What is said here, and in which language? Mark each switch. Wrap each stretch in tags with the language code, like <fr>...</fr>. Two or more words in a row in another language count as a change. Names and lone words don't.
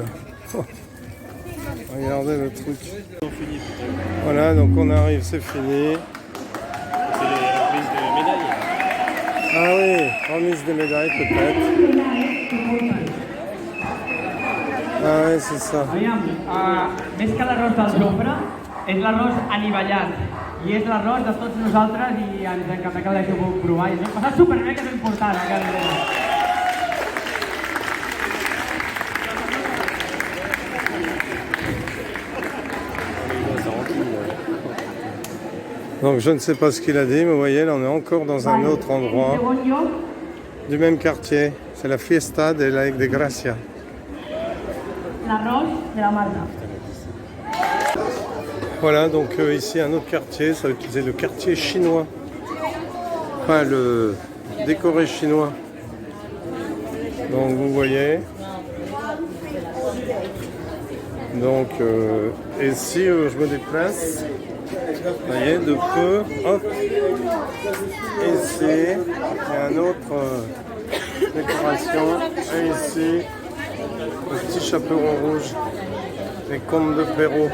<fr>Oh. Regardez le truc. Voilà, donc on arrive, c'est fini. C'est les remises de médailles. Ah oui, remise des médailles peut-être. Ah oui, c'est ça.</fr> <ca>Aviam, més que l'arròs del Jofre, és l'arròs anivellat. I és l'arròs de tots nosaltres i ens encanta que l'hagi pogut provar. I ens hem passat superbé, que és important.</ca> <fr>Donc je ne sais pas ce qu'il a dit, mais vous voyez, là on est encore dans un autre endroit du même quartier. C'est la Fiesta de Gracia.</fr> <ca>L'arròs de la Marta.</ca> <fr>Voilà, donc ici un autre quartier, ça c'est le quartier chinois. Enfin, le décoré chinois. Donc vous voyez. Donc, et si je me déplace, vous voyez, de peu, hop, ici, il y a une autre décoration, et ici, le petit chaperon rouge, les contes de Perrault.</fr>